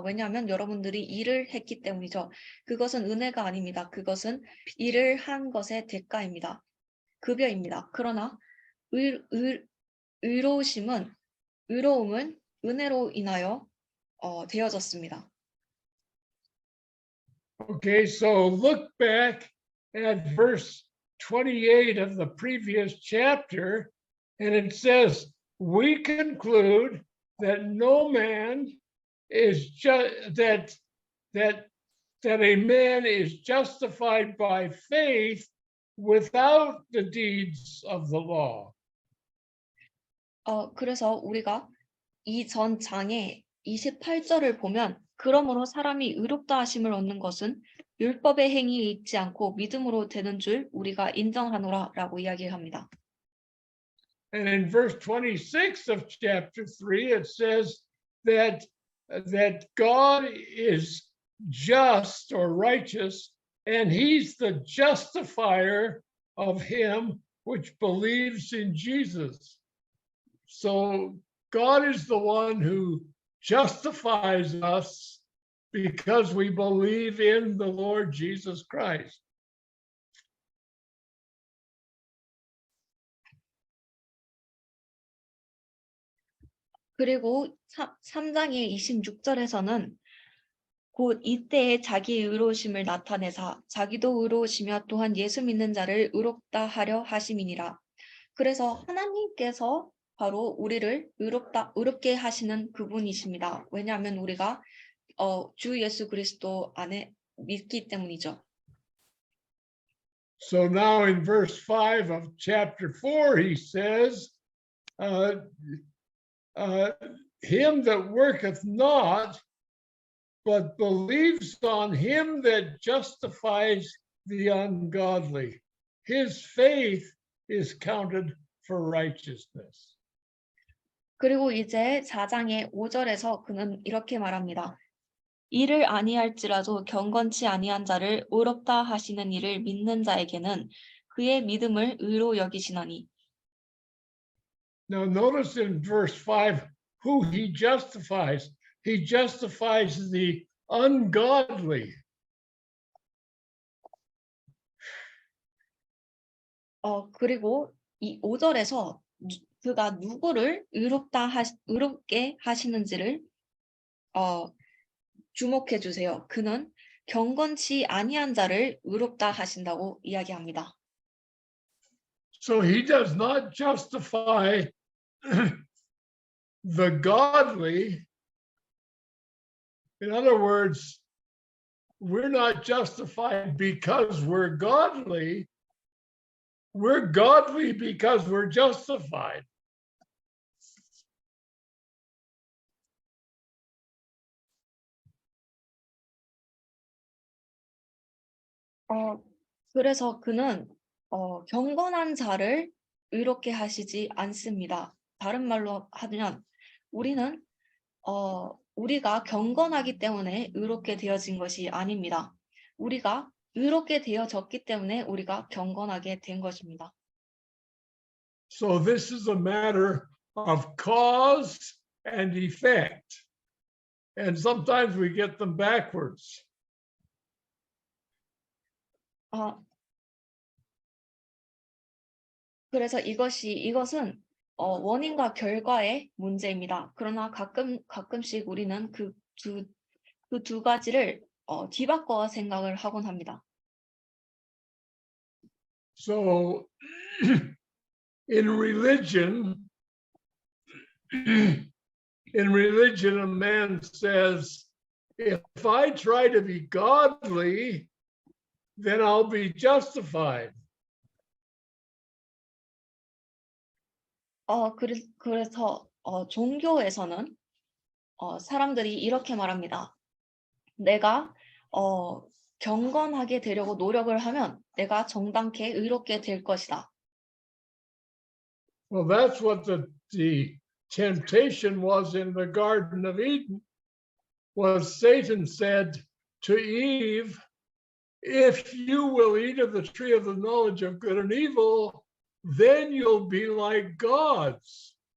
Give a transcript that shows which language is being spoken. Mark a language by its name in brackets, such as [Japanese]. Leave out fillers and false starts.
[Korean] 왜냐하면 여러분들이 일을 했기 때문이죠. 그것은 은혜가 아닙니다. 그것은 일을 한 것의 대가입니다. 급여입니다. 그러나 의로움은 은혜로 인하여 되어졌습니다. [English] Okay, so look back at verse 28 of the previous chapter, and it says, we conclude that no man is that a man is justified by faith without the deeds of the law. [Korean] 그래서 우리가 이 전 장의 28절을 보면 그러므로 사람이 의롭다 하심을 얻는 것은 율법의 행위에 있지 않고 믿음으로 되는 줄 우리가 인정하노라라고 이야기합니다. [English] And in verse 26 of chapter 3, it says that God is just or righteous, and he's the justifier of him which believes in Jesus. So God is the one who justifies us because we believe in the Lord Jesus Christ. [Korean] 그리고 3장의 26절에서는 곧 이때에 자기의 의로우심을 나타내사 자기도 의로우시며 또한 예수 믿는 자를 의롭다 하려 하심이니라. 그래서 하나님께서 바로 우리를 의롭게 하시는 그분이십니다. 왜냐하면 우리가 주 예수 그리스도 안에 믿기 때문이죠. [English] So now in verse 5 of chapter 4, he says, him that worketh not, but believes on him that justifies the ungodly. His faith is counted for righteousness. [Korean] 그리고 이제 4장의 5절에서 그는 이렇게 말합니다. 이를 아니할지라도 경건치 아니한 자를 의롭다 하시는 이를 믿는 자에게는 그의 믿음을 의로 여기시나니. [English] Now notice in verse 5 who he justifies. He justifies the ungodly. [Korean] 그리고 이 5절에서 그가 누구를 의롭게 하시는지를 주목해 주세요. 그는 경건치 아니한 자를 의롭다 하신다고 이야기합니다. [English] So he does not justify the godly. In other words, we're not justified because we're godly. We're godly because we're justified. [Korean] 그래서 그는 경건한 자를 의롭게 하시지 않습니다. 다른 말로 하면 우리는 우리가 경건하기 때문에 의롭게 되어진 것이 아닙니다. 우리가 의롭게 되어졌기 때문에 우리가 경건하게 된 것입니다. [English] So this is a matter of cause and effect. And sometimes we get them backwards. [Korean] 그래서 이것은 원인과 결과의 문제입니다. 그러나 가끔씩 우리는 그 두 가지를 뒤바꿔 생각을 하곤 합니다. [English] So in religion, a man says, if I try to be godly, then I'll be justified. [Korean] 그래서 종교에서는 사람들이 이렇게 말합니다. 내가 경건하게 되려고 노력을 하면 내가 정당케 의롭게 될 것이다. [English] Well, that's what the temptation was in the Garden of Eden. Was Satan said to Eve, if you will eat of the tree of the knowledge of good and evil, then you'll be like gods.